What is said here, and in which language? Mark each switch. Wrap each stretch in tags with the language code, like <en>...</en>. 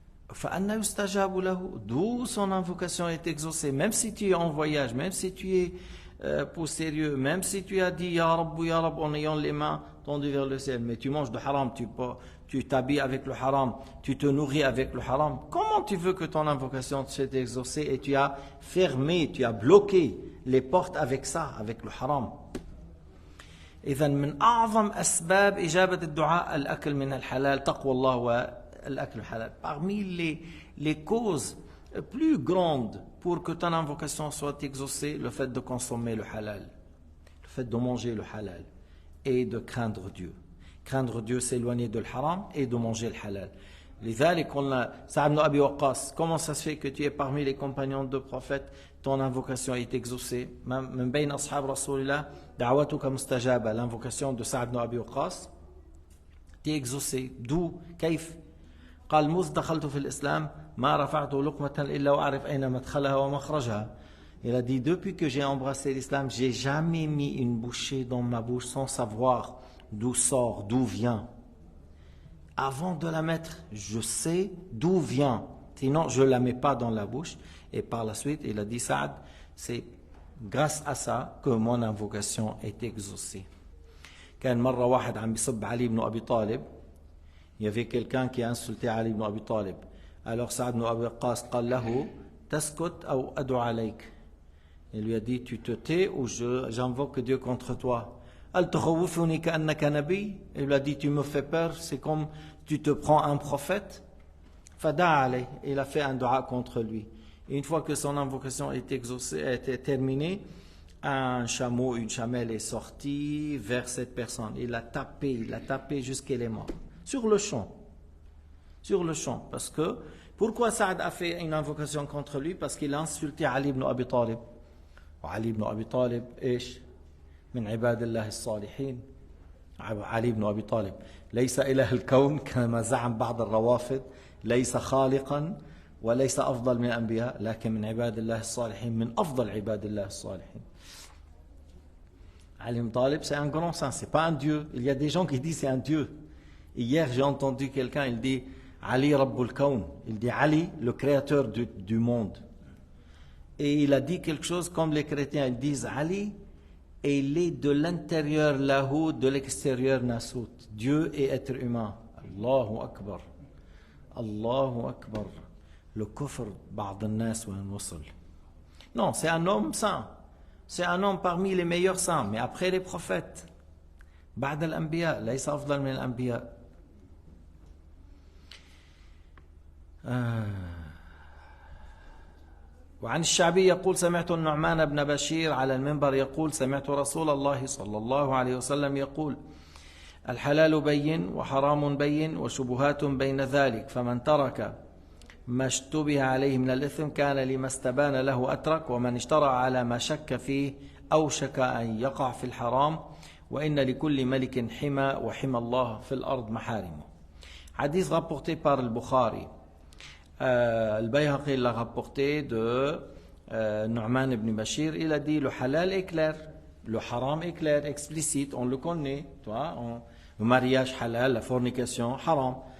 <ar>فأنى يستجاب له,</ar> <fr>d'où son invocation est exaucée, même si tu es en voyage, même si tu es poussiéreux, même si tu as dit Ya Rabbu Ya Rabb en ayant les mains tendues vers le ciel, mais tu manges de haram, tu t'habilles avec le haram, tu te nourris avec le haram, comment tu veux que ton invocation soit exaucée et tu as fermé, tu as bloqué les portes avec ça, avec le haram.</fr> <ar>إذن من أعظم أسباب إجابة الدعاء الأكل من الحلال تقوى الله والأكل الحلال.</ar> <fr>Parmi les causes plus grandes pour que ton invocation soit exaucée, le fait de consommer le halal, le fait de manger le halal et de craindre Dieu. Craindre Dieu, s'éloigner de l'haram et de manger le halal.</fr> <ar>لذلك قلنا</ar> <fr>سعد بن أبي وقاص, comment ça se fait que tu es parmi les compagnons de prophète, ton invocation est exaucée?</fr> <ar>من بين أصحاب رسول الله دعوتك مستجابة.</ar> <fr>L'invocation de Sa'd ibn Abi Waqqas est exaucée. D'où?</fr> <ar>كيف؟ قال: مذ دخلت في الإسلام ما رفعت لقمة إلا وأعرف أين مدخلها ومخرجها.</ar> <fr>Il a dit, depuis que j'ai embrassé l'islam, j'ai jamais mis une bouchée dans ma bouche sans savoir d'où sort, d'où vient. Avant de la mettre, je sais d'où vient. Sinon, je ne la mets pas dans la bouche. Et par la suite, il a dit, Saad, c'est grâce à ça que mon invocation est exaucée.</fr> <ar>كان مرة واحد عم بيصب علي بن أبي طالب.</ar> <fr>Il y avait quelqu'un qui a insulté Ali ibn Abi Talib.</fr> <ar>Alors Saad ibn Abi Waqqas قال له تسكت أو أدعو عليك.</ar> <fr>Il lui a dit, tu te tais ou j'invoque Dieu contre toi.</fr> <ar>هل تخوفني كأنك نبي.</ar> <fr>Il lui a dit, tu me fais peur, c'est comme tu te prends un prophète.</fr> <ar>فدعا عليه.</ar> <fr>Il a fait un dua contre lui. Et une fois que son invocation est exaucée, était terminée, un chameau, une chamelle est sortie vers cette personne. Il l'a tapé jusqu'à qu'elle est morte. Sur le champ. Sur le champ. Parce que, pourquoi Saad a fait une invocation contre lui? Parce qu'il a insulté Ali ibn Abi Talib.</fr> <ar>وعلي بن أبي طالب إيش؟ من عباد الله الصالحين. علي بن أبي طالب ليس إله الكون كما زعم بعض الروافض، ليس خالقا وليس أفضل من الأنبياء، لكن من عباد الله الصالحين، من أفضل عباد الله الصالحين.</ar> <fr>Ali ibn Talib, c'est un grand saint, c'est pas un dieu. Il y a des gens qui disent c'est un dieu. Hier, j'ai entendu quelqu'un, il dit Ali Rabbul Kawn. Il dit Ali, le créateur du monde. Et il a dit quelque chose comme les chrétiens, ils disent Ali, et il est de l'intérieur Lahu, de l'extérieur Nasut. Dieu et être humain. Allahu Akbar. Allahu Akbar. Le kufr, ba'd al-nas wa al-wasl. Non, c'est un homme saint. C'est un homme parmi les meilleurs saints, mais après les prophètes.</fr> <ar>بعد الأنبياء ليس أفضل من الأنبياء. وعن الشعبي يقول سمعت النعمان بن بشير على المنبر يقول سمعت رسول الله صلى الله عليه وسلم يقول الحلال بين وحرام بين وشبهات بين ذلك فمن ترك ما اشتبه عليه من الإثم كان لما استبان له أترك ومن اشترى على ما شك فيه أوشك أن يقع في الحرام وإن لكل ملك حمى وحمى الله في الأرض محارمه.</ar> <fr>حديث rapporté par le Bukhari. Al-Bayhaqi l'a rapporté de Nu'man ibn Bashir. Il a dit le halal est clair, le haram est clair, explicite, on le connaît. Le mariage halal, la fornication, haram.</fr>